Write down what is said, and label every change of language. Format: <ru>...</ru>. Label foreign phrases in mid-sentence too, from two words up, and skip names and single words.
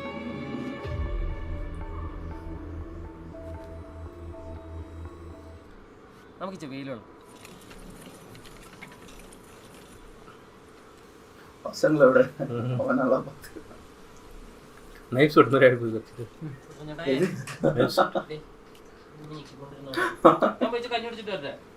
<ml>നമുക്ക് ഇച്ചിരി വെയിൽ വേണം.</ml> <ta>பசங்களை விட அவன் நல்லா பார்த்து</ta> <en>night shoot</en> <ta>மாதிரி ஆகிடுது.</ta> <ml>ഞാൻ പോയി കഞ്ഞി കുടിച്ചിട്ട് വരട്ടെ.</ml>